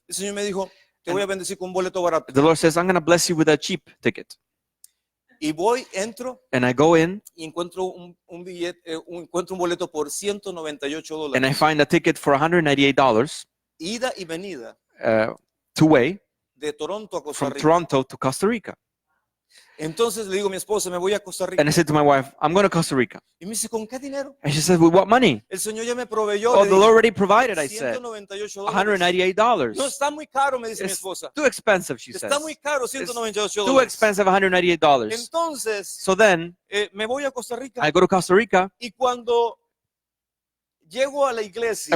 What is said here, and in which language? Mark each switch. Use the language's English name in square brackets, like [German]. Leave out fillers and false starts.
[Spanish] El Señor me dijo, te voy a bendecir con un boleto barato. [English] The Lord says, I'm going to bless you with a cheap ticket. [Spanish] Y voy, entro [English] And I go in [Spanish] y encuentro un billete, encuentro un boleto por $198. [English] and I find a ticket for $198 [Spanish] Ida y venida [English] two-way [Spanish] de Toronto a Costa [English] from [Spanish] Rica. [English] Toronto to Costa Rica. [Spanish] Entonces le digo a mi esposa, me voy a Costa Rica. [English] And I said to my wife, I'm going to Costa Rica. [Spanish] Y me dice, ¿con qué dinero? [English] And she said, with what money? [Spanish] El Señor ya me proveyó. [English] Oh, [Spanish] Le [English] the [Spanish] dije, [English] Lord already provided, I said. [Spanish] $198. [English] $198. [Spanish] No, está muy caro, me dice mi [English] It's [Spanish] esposa. [English] too expensive, she says. [Spanish] Está muy caro, [English] Too [Spanish] $198. [English] expensive, $198. [Spanish] Entonces, [English] So then [Spanish] me voy a Costa Rica [English] I go to Costa Rica, [Spanish] y cuando llego a la iglesia